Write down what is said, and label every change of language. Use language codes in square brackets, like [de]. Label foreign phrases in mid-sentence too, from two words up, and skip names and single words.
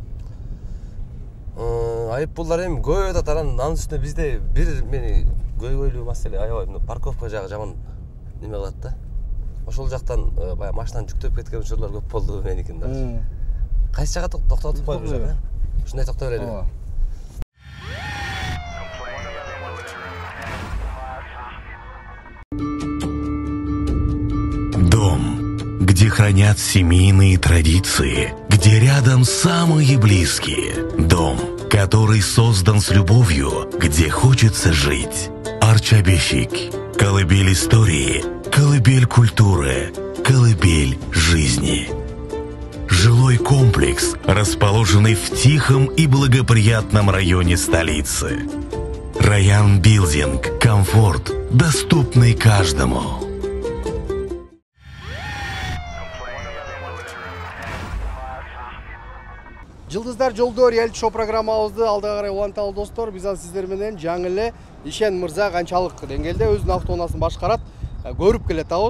[ky] Айып пулдар эми көбөйүп атат, анын үстүнө бизде бир мени көйгөйлүү маселе аябай парковка жагы жаман неме кылат да. Ошол жактан баягы машинаны жүктөп кеткен учурлар көп болду меникин да. Кайсы жакка токтотуп коюлуш керек, ушундай токтой берели. [ru] Дом, где хранят семейные традиции, где рядом самые близкие. Дом, который создан с любовью, где хочется жить. Арчабешик. Колыбель истории, колыбель культуры, колыбель жизни. Жилой комплекс, расположенный в тихом и благоприятном районе столицы. Раян Билдинг. Комфорт, доступный каждому. [ky] Жылдыздар жолдо реалити шоу программабызды алдыга карай уланталы достор. Биз сиздер менен жаңы эле Ишен мырза канчалык деңгээлде өзүнүн автоунаасын башкарат, көрүп келатабыз.